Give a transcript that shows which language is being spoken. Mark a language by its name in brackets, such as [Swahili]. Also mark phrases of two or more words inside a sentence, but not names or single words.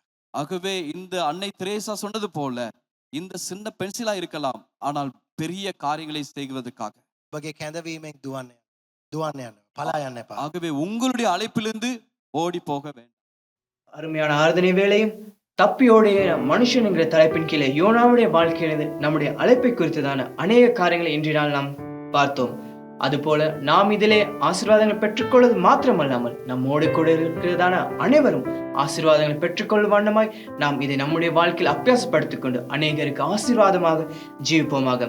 [Tamil] ஆகவே இந்த அன்னை தெரேசா சொன்னது போல இந்த சின்ன பென்சிலா இருக்கலாம், ஆனால் பெரிய காரியங்களை செய்வதற்காக. [Sinhala] ඔබගේ කැඳවීමෙන් දුවන්න යන්න පලා යන්න එපා. [Tamil] ஆகவே உங்களுடைய அழைப்பிலிருந்து ஓடி போக வேண்டும். அருமையான ஆராதனை வேளையும் தப்பியோடைய மனுஷன் என்கிற தலைப்பின் கீழே யோனாவுடைய வாழ்க்கையிலிருந்து நம்முடைய அழைப்பை குறித்ததான அநேக காரியங்களை இன்றைய நாள் நாம் பார்த்தோம். அதுபோல நாம் இதிலே ஆசீர்வாதங்களை பெற்றுக்கொள்வது மாத்திரமல்லாமல் நம்மோடு கூட இருக்கிறதான அனைவரும் ஆசீர்வாதங்களை பெற்றுக்கொள்ளும் வண்ணமாய் நாம் இதை நம்முடைய வாழ்க்கையில் அபியாசப்படுத்திக் கொண்டு அநேகருக்கு ஆசீர்வாதமாக ஜீவிப்போமாக.